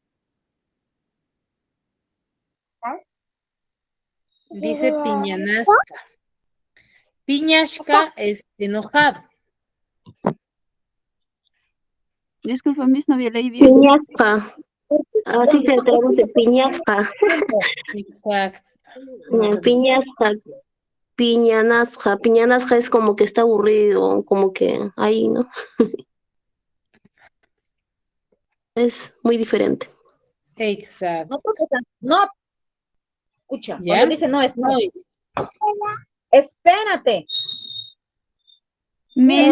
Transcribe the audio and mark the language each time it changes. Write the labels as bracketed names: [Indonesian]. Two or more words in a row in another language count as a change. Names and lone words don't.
[Spanish] Dice piñanasca. Piñashka es enojado. Disculpa, Miss, no había leído bien. Piñasca. Así se traduce, piñasca. Exacto. Vamos a ver. [Quechua] Piñasca. Piñanasja. [Spanish] Piñanasja es como que está aburrido, como que ahí, ¿no? Es muy diferente. Exacto. No, profesor, no, escucha, ¿Ya? cuando dice no es no. Muy, Espérate. Miss,